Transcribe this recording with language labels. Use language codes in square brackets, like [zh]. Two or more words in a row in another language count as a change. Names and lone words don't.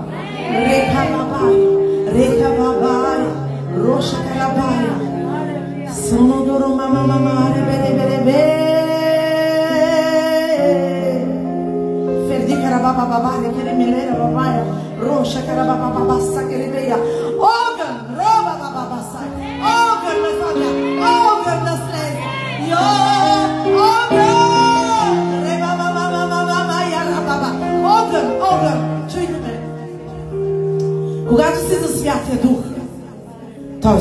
[bg] Река бабая, роша карабая, сонодоро мама, ребе, ферди карабаба бабая, керемелера бабая, роша карабаба бабаса керебея, огън, роба баба сай, огън на фага, огън на слез, огън, чуйте ме. Когато сте за Святия Дух, т.е.